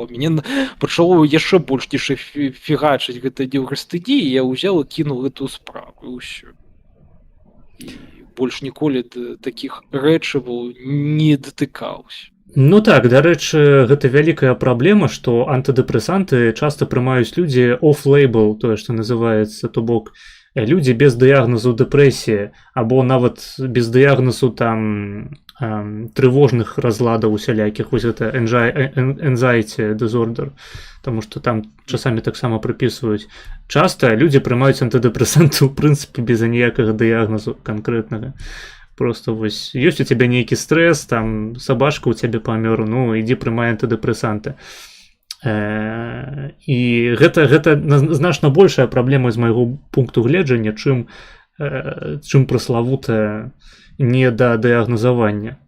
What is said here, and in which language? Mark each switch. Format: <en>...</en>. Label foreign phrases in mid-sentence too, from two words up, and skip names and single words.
<be>Мне пачало яшчэ больш ніж фігачыць гэта неўрастэнія, я ўзяў і кінуў гэтую справу і ўсё. І больш ніколі да такіх рэчываў не датыкаўся. Ну так, дарэчы, гэта вялікая праблема, што антыдэпрэсанты часта прымаюць людзі off-label, тое, што называецца, то бок людзі без дыягназу дэпрэсіі або нават без дыягназу там трывожных разладаў усялякіх, вось гэта</be> <en>anxiety disorder,</en> <be>таму што там часамі таксама прыпісваюць. Часта людзі прымаюць антыдэпрэсанты ў прынцыпе без аніякага дыягназу канкрэтнага. Просто вось ёсць у цябе нейкі стрэс, там сабачка ў цябе памёр, ну ідзі прымай антыдэпрэсанты. І гэта значна большая праблема з майго пункту гледжання, чым праславутае недадыягназавання.</be>